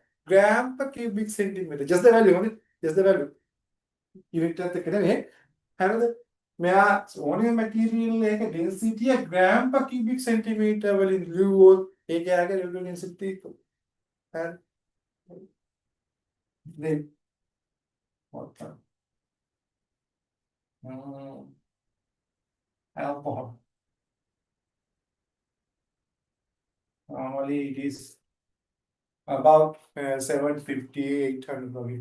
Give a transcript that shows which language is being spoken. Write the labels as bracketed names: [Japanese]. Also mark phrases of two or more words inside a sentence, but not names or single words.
[English] Gram per cubic centimeter. Just the value, only. Just the value. Unit [Sinhala] එකත් එක්ක නෙමෙයි. හරිද? මෙයා ඕනෑම material එක density එක [English] gram per cubic centimeter [Sinhala] වලින් ලියුවොත් ඒකේ ආගේ [English] relative density [Sinhala] එක. හරි. [English] then what? Alcohol. Normally it is about 750, 800 probably.